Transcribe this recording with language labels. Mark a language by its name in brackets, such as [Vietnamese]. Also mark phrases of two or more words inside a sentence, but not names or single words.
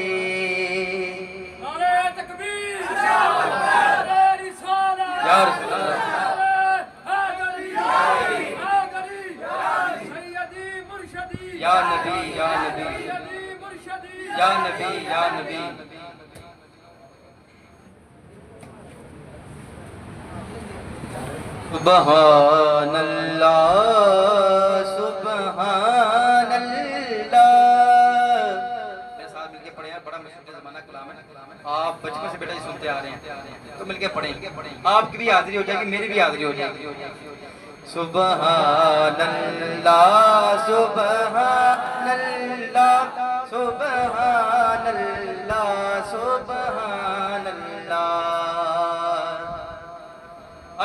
[Urdu] نعرۂ تکبیر، نعرۂ رسالت, [Arabic] يا رسول الله، يا نبي يا نبي يا نبي يا نبي. سبحان الله سبحان الله. [Urdu] میرے ساتھ مل کے پڑھے ہیں، بڑا مشہور زمانہ کلام ہے، آپ بچپن سے بیٹا جی سنتے آ رہے ہیں، تو مل کے پڑھیں، آپکی بھی حاضری ہو جائے گی، میری بھی حاضری ہو جائے گی. [Arabic] سبحان الله سبحان الله سبحان الله سبحان الله.